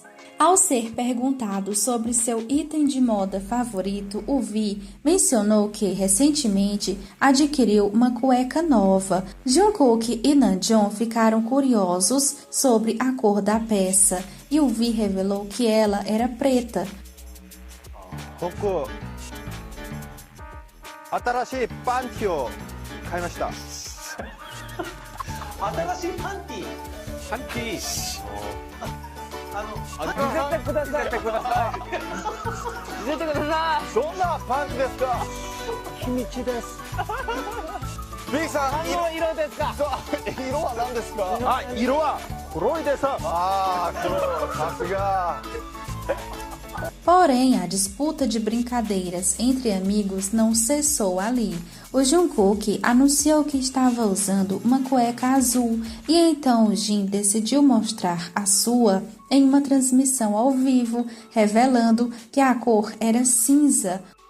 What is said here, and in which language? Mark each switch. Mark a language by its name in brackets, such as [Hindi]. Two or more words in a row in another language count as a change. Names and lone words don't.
[Portuguese] Ao ser perguntado sobre seu item de moda favorito, o V mencionou que recentemente adquiriu uma cueca nova. Jungkook e Namjoon ficaram curiosos sobre a cor da peça e o V revelou que ela era preta. [Japanese] 僕、新しいパンティを買いました。新しいパンティ？パンティ？見せてください。見せてください。見せてください。どんなパンツですか？秘密です。B さん、何の色ですか？色は何ですか？あ、色は黒いです。あー、黒、さすが。 [Portuguese] Porém, a disputa de brincadeiras entre amigos não cessou ali. O Jungkook anunciou que estava usando uma cueca azul e então o Jin decidiu mostrar a sua em uma transmissão ao vivo, revelando que a cor era cinza.